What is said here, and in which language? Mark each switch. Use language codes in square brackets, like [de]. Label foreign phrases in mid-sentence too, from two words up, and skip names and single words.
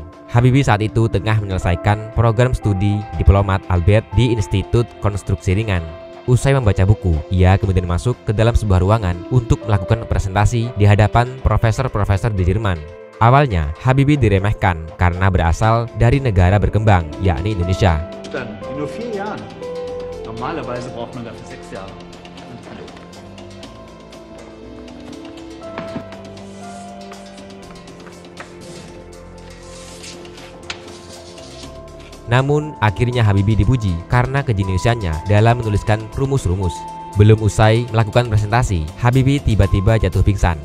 [id] Habibie saat itu tengah menyelesaikan program studi diplomat Albert di Institut Konstruksi Ringan. Usai membaca buku, ia kemudian masuk ke dalam sebuah ruangan untuk melakukan presentasi di hadapan profesor-profesor di Jerman. Awalnya, Habibie diremehkan karena berasal dari negara berkembang, yakni Indonesia. [de] Dann in nur 4 Jahren. Normalerweise braucht man dafür 6 Jahre. [id] Namun, akhirnya Habibie dipuji karena kejeniusannya dalam menuliskan rumus-rumus. Belum usai melakukan presentasi, Habibie tiba-tiba jatuh pingsan.